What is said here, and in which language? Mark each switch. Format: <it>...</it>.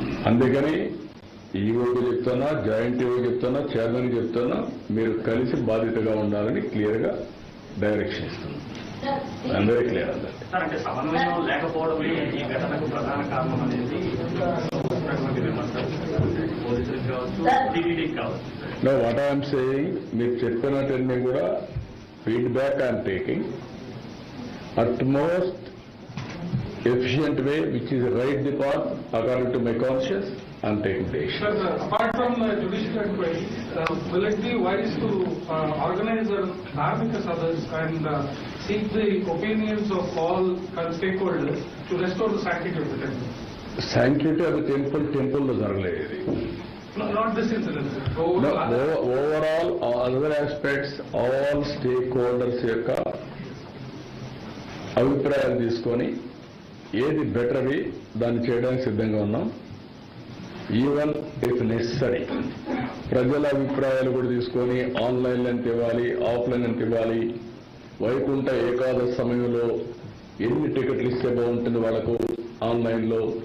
<te>అందుకని ఈవోకి చెప్తున్నా, joint EO చెప్తున్నా, చైర్మన్ చెప్తున్నా, మీరు కలిసి బాధ్యతగా ఉండాలని క్లియర్గా డైరెక్షన్ ఇస్తుంది.</te> <en>I'm very clear.</en> <te>అంటే సమన్వయం లేకపోవడమే ఈ ఘటనకు ప్రధాన కారణం అనేది చెప్పినటువంటి విమర్శలు పోలీసులకు కావచ్చు, టీటీడీకి కావచ్చు.</te> <en>no what I'm saying,</en> <te>మీరు చెప్పినట్టన్నీ కూడా</te> <en>Feedback I'm taking at most efficient way, which is right the path according to my conscience, I'm taking the action. Sir, apart from the judicial inquiry, will it be wise to organize a Dharmika Sabhas and seek the opinions of all stakeholders to restore the sanctity of the temple? Sanctity of the temple</en> <te>lo jaragలేదు.</te> <en>No, not this incident, sir. Overall, other aspects, all stakeholders</en> <te>యొక్క అభిప్రాయాలు తీసుకొని ఏది బెటర్వి దాన్ని చేయడానికి సిద్ధంగా ఉన్నాం.</te> <en>even if necessary</en> <te>ప్రజల అభిప్రాయాలు కూడా తీసుకొని ఆన్లైన్ ఎంత ఇవ్వాలి, ఆఫ్లైన్ ఎంత ఇవ్వాలి, వైకుంఠ ఏకాదశి సమయంలో ఎన్ని టికెట్లు ఇస్తే బాగుంటుంది వాళ్ళకు ఆన్లైన్లో.</te>